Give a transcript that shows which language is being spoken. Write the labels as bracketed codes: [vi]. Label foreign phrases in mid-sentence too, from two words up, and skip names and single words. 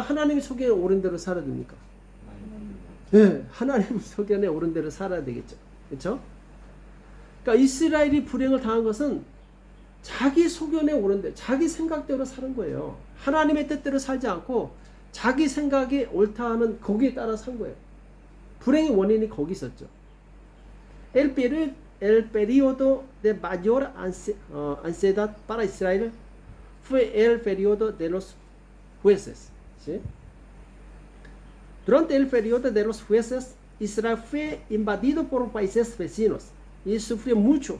[ko] 하나님의 소견에 옳은 대로 살아야 됩니까? 네, 하나님 소견에 옳은 대로 살아야 되겠죠. 그렇죠? 그러니까 이스라엘이 불행을 당한 것은 자기 소견에 옳은 대로, 자기 생각대로 사는 거예요. 하나님의 뜻대로 살지 않고 자기 생각이 옳다 하는 거기에 따라 산 거예요. 불행의 원인이 거기 있었죠. [es] El periodo de mayor ansiedad para Israel fue el periodo de los jueces. ¿Sí? Durante el periodo de los jueces, Israel fue invadido por países vecinos y sufrió mucho.